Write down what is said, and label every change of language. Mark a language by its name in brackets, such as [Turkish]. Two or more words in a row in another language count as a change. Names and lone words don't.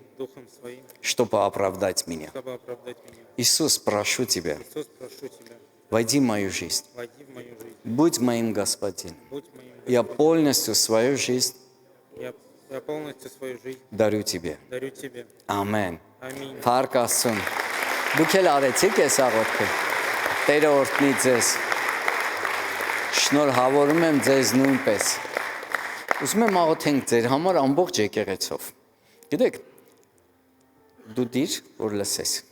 [Russian] Духом Своим, чтобы оправдать меня. чтобы оправдать меня. Иисус, прошу Тебя, Иисус, прошу Тебя, войди в мою жизнь, войди в мою жизнь, будь моим Господином. будь моим Я Господином. полностью свою жизнь Я полностью свою жизнь дарю Тебе. дарю Тебе. [Armenian] Ամեն։ Ամին։ Փառք Աստծուն։ Դուք էլ արեցիք այս աղոթքը։ Տերը օրհնի ձեզ։ Շնորհավորում եմ ձեզ նույնպես։ Ուզում եմ աղոթենք ձեր համար ամբողջ եկեղեցով։ Գիտեք, դու դիր, որ լսես։